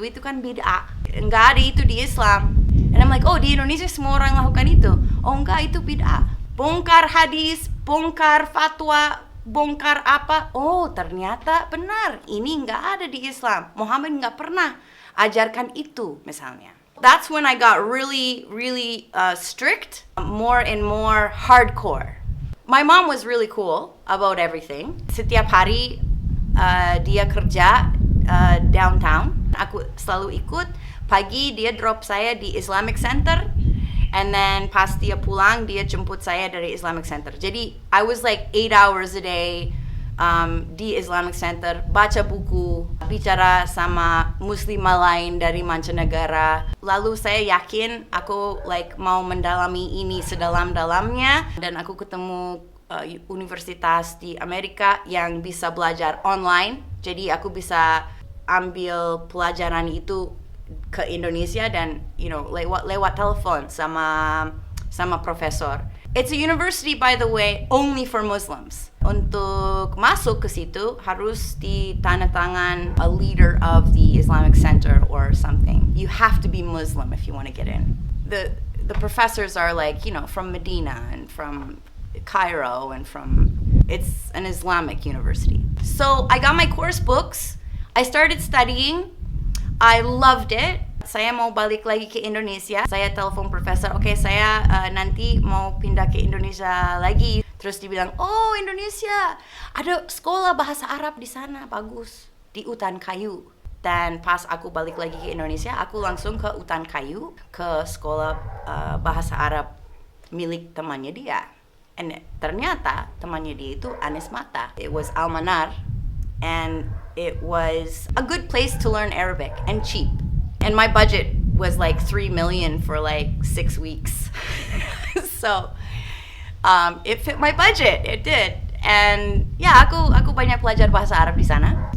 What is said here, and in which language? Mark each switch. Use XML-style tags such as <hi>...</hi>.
<id>Itu kan bid'ah. Enggak ada itu di Islam."</id> <en>And I'm like,</en> <id>"Oh, di Indonesia semua orang lakukan itu." "Oh enggak, itu bid'ah." Bongkar hadis, bongkar fatwa, bongkar apa. Oh, ternyata benar. Ini nggak ada di Islam. Muhammad nggak pernah ajarkan itu, misalnya.</id> <en>That's when I got really, really strict, more and more hardcore. My mom was really cool about everything.</en> <id>Setiap hari dia kerja downtown. Aku selalu ikut. Pagi dia drop saya di Islamic Center.</id> <en>And then</en> <id>pas dia pulang, dia jemput saya dari Islamic Center. Jadi,</id> <en>I was like 8 hours a day</en> <id>di Islamic Center, baca buku, bicara sama muslimah lain dari mancanegara. Lalu saya yakin aku mau mendalami ini sedalam-dalamnya. Dan aku ketemu universitas di Amerika yang bisa belajar online. Jadi, aku bisa ambil pelajaran itu ke Indonesia dan lewat telepon sama profesor.</id> <en>It's a university, by the way, only for Muslims.</en> <id>Untuk masuk ke situ harus ditandatangan</id> <en>a leader of the Islamic Center or something. You have to be Muslim if you want to get in. The professors are from Medina and from Cairo and it's an Islamic university. So I got my course books. I started studying. I loved it.</en> <id>Saya mau balik lagi ke Indonesia. Saya telepon profesor, "Oke, saya nanti mau pindah ke Indonesia lagi." Terus dibilang, "Oh, Indonesia, ada sekolah bahasa Arab di sana, bagus, di Utan Kayu." Dan pas aku balik lagi ke Indonesia, aku langsung ke Utan Kayu, ke sekolah bahasa Arab milik temannya dia. And ternyata temannya dia itu Anis Mata.</id> <en>It was Al-Manar. And it was a good place to learn Arabic and cheap. And my budget was like 3 million for like 6 weeks. So it fit my budget. It did. And yeah,</en> <id>aku banyak belajar bahasa Arab di sana.</id>